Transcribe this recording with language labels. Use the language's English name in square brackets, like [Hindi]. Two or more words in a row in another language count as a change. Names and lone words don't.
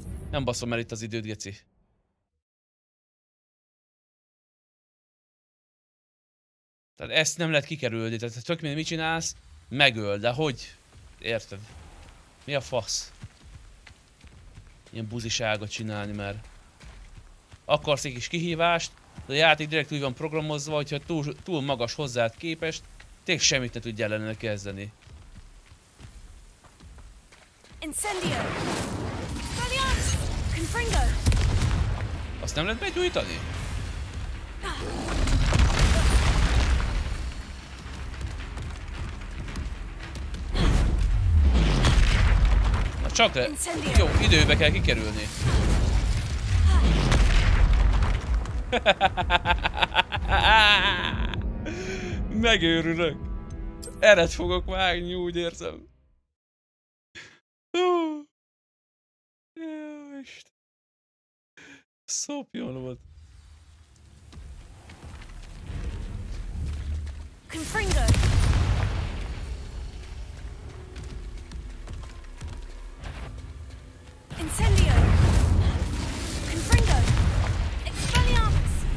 [Hungarian] Nem baszom el itt az időt, geci. Tehát ezt nem lehet kikerülni, tehát tök mindegy, mit csinálsz, megöl, de hogy? Érted? Mi a fasz? Ilyen buziságot csinálni, mert akarsz egy kis kihívást, de a játék direkt úgy van programozva, hogyha túl magas hozzád képest, tényleg semmit ne tudj ellene kezdeni. Incendio! Expelliarmus! Confringo! Azt nem lehet begyújtani? Na csak le... Jó, időbe kell kikerülni. Megőrülök. Eret fogok vágni, úgy érzem. Jó, Isten. Szopjon volt. Confringo! Incendio! Confringo! Expelliarmus!